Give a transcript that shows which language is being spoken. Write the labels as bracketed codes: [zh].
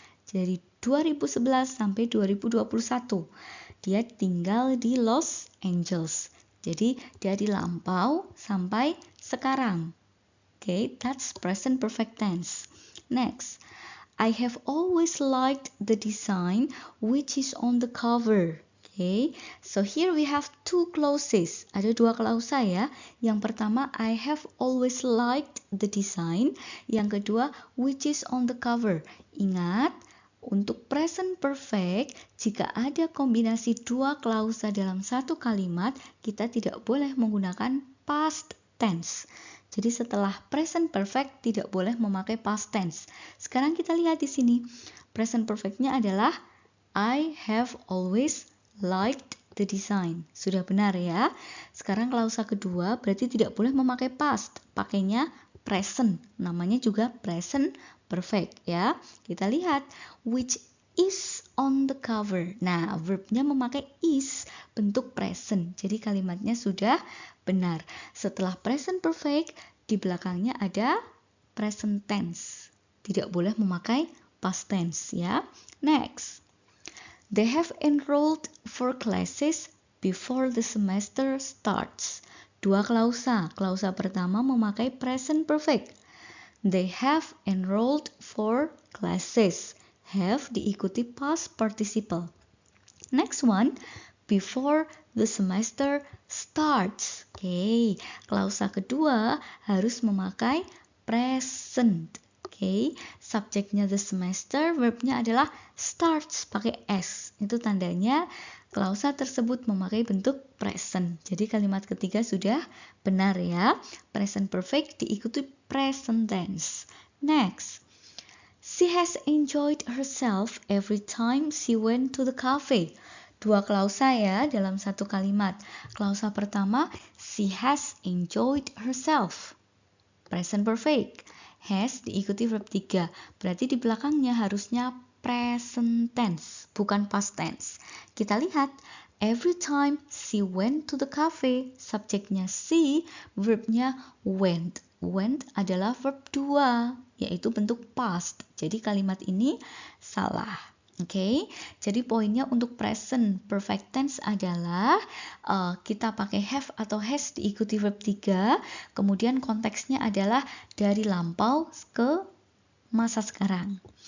[id] Dari 2011 sampai 2021. Dia tinggal di Los Angeles. Jadi dari lampau sampai sekarang. [en] Okay, that's present perfect tense. Next, I have always liked the design which is on the cover. Okay, so here we have two clauses. [id] Ada dua klausa ya. Yang pertama, [en] I have always liked the design. [id] Yang kedua, [en] which is on the cover. [id] Ingat, untuk present perfect, jika ada kombinasi dua klausa dalam satu kalimat, kita tidak boleh menggunakan past tense. Jadi setelah present perfect tidak boleh memakai past tense. Sekarang kita lihat di sini. Present perfect-nya adalah [en] I have always liked the design. [id] Sudah benar ya. Sekarang klausa kedua berarti tidak boleh memakai past. Pakainya present. Namanya juga present perfect ya. Kita lihat [en] which is on the cover. [id] Nah, verbnya memakai is, bentuk present. Jadi kalimatnya sudah benar. Setelah present perfect, di belakangnya ada present tense. Tidak boleh memakai past tense ya. [en] Next. They have enrolled for classes before the semester starts. [id] Dua klausa. Klausa pertama memakai present perfect. [en] They have enrolled for classes. have diikuti past participle. Next one, before the semester starts. [id] Oke, klausa kedua harus memakai present. Oke, subjeknya [en] the semester, [id] verbnya adalah starts pakai S. Itu tandanya klausa tersebut memakai bentuk present. Jadi kalimat ketiga sudah benar ya. Present perfect diikuti present tense. [en] Next. She has enjoyed herself every time she went to the cafe. [id] Dua klausa ya dalam satu kalimat. Klausa pertama, [en] she has enjoyed herself. [id] Present perfect. Has diikuti verb 3. Berarti di belakangnya harusnya present tense, bukan past tense. Kita lihat, [en] every time she went to the cafe, [id] subjeknya she, verbnya went. Went adalah verb 2, yaitu bentuk past. Jadi kalimat ini salah. Oke, jadi poinnya untuk present perfect tense adalah kita pakai have atau has diikuti verb 3, kemudian konteksnya adalah dari lampau ke masa sekarang.